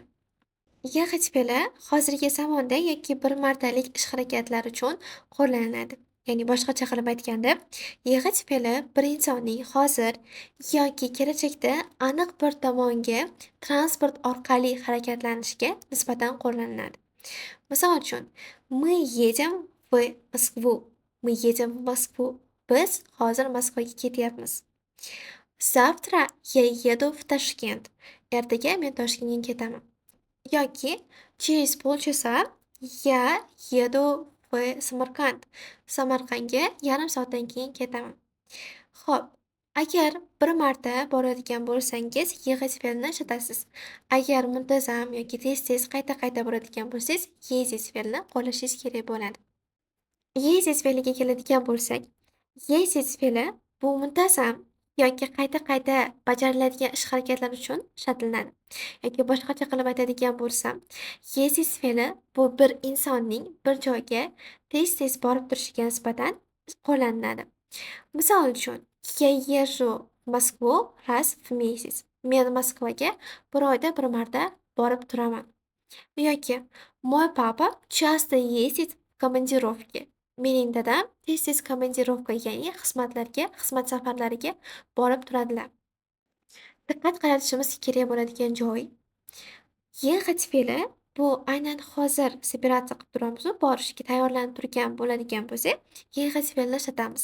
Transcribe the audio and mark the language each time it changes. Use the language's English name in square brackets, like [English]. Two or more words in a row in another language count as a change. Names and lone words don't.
[Uzbek] ехать fe'li hozirgi zamonda yoki bir martalik ish harakatlar uchun qo'llaniladi. Ya'ni boshqacha qilib aytganda, ехать fe'li bir insonning hozir yoki kelajakda aniq bir tomonga transport orqali harakatlanishiga nisbatan qo'llaniladi. Misol uchun, [Russian] мы едем в Москву. Мы едем в Москву. [Uzbek] Biz hozir Moskvaga ketyapmiz. [Russian] Завтра я еду в Ташкент. [Uzbek] Ertaga men Toshkentga ketaman. [Russian] Yoki через полчаса я еду в Samarqand. [Uzbek] Samarqandga yarim soatdan keyin ketaman. Xo'p, agar bir marta boradigan bo'lsangiz, ехать fe'lini ishlatasiz. Agar muntazam yoki tez-tez qayta-qayta boradigan bo'lsangiz, ездить fe'lini qo'llashingiz kerak bo'ladi. Ездить fe'liga keladigan bo'lsak, ездить fe'li bu muntazam yoki qayta-qayta bajariladigan ish harakatlar uchun ishlatiladi. Yoki boshqacha qilib aytadigan bo'lsam, ездить fe'li bu bir insonning bir joyga tez-tez borib turishiga nisbatan qo'llaniladi. Misol uchun, [Russian] я езжу в Москву раз в месяц. [Uzbek] Men Moskvaga bir oyda bir marta borib turaman. [Russian] Yoki мой папа часто ездит в командировки. [Uzbek] Mening dadam tez-tez komandirovka, ya'ni xizmat safarlariga borib turadilar. Diqqat qaratishimiz kerak bo'ladigan joy. Ехать fe'li bu aynan hozir operatsiya qilib turamiz-u, borishga tayyorlanib turgan bo'ladigan bo'lsak, ехать fe'lini ishlatamiz.